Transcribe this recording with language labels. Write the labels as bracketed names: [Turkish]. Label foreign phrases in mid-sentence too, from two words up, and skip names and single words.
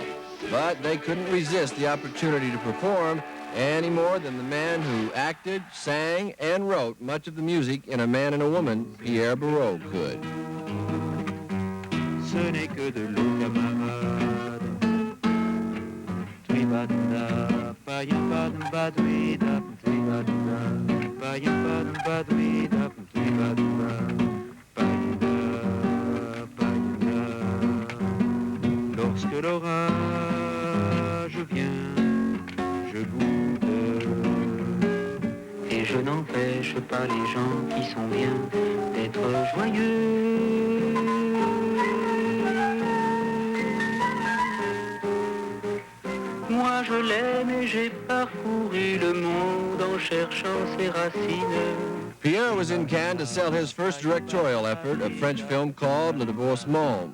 [English] But they couldn't resist the opportunity to perform any more than the man who acted, sang, and wrote much of the music in A Man and a Woman, Pierre Barreau, could. [French] Ce n'est que de l'eau, camarade. Tribadda, payim badouida, tribadda, payim badouida, tribadda, payim. Lorsque l'orage vient, je boude. Et je n'empêche pas les gens qui sont bien d'être joyeux. Moi je l'aime et j'ai parcouru le monde en cherchant ses racines. [English] Pierre was in Cannes to sell his first directorial effort, a French film called Le Divorcement.